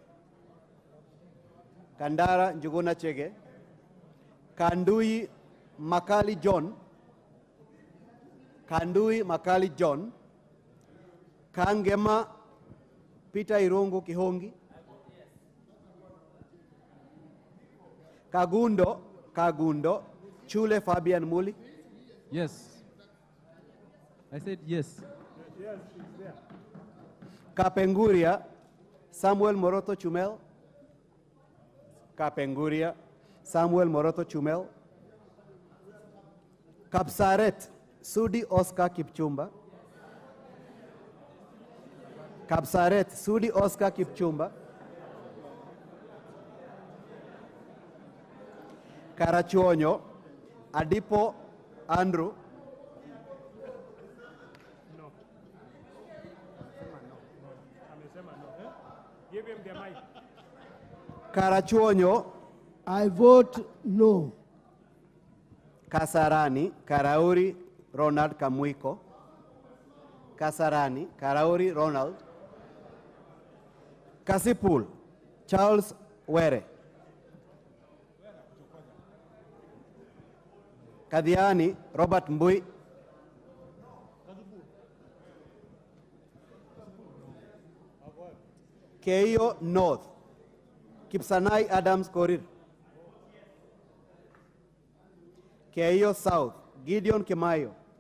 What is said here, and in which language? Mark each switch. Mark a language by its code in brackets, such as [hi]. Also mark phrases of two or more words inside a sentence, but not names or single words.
[en] Kandui Makali John. Kangema Peter Irungu Kihongi. Kagundo Chule Fabian Muli. Yes. I said yes. Yes, she's there. Kapenguria Samuel Moroto Chumel. Kapsaret Sudi Oscar Kipchumba. Karachuonyo Adipo Andrew. No. Give him the mic. Karachuonyo. I vote no. Kasarani Karauri Ronald Kamuiko. Ronald. Kasipul Charles Were. Kadiani Robert Mbui. Keio North Kipsanai Adams Korir. Keio South Gideon Kemayo.